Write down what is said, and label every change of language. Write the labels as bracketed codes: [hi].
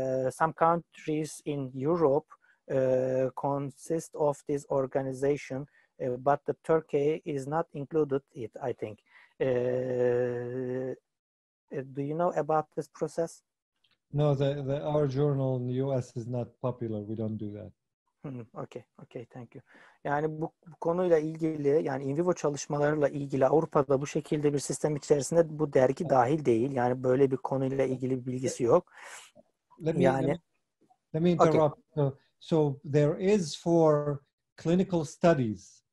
[en] Some countries in Europe consist of this organization, but the Turkey is not included it, I think. Do you know about this process? No, our journal in the US is not popular. We don't do that. Okay, thank you. [tr] Yani bu konuyla ilgili, yani in vivo çalışmalarıyla ilgili Avrupa'da bu şekilde bir sistem içerisinde bu dergi dahil değil. Yani böyle bir konuyla ilgili bir bilgisi yok. [en] Let me interrupt. Okay. So there is for clinical studies.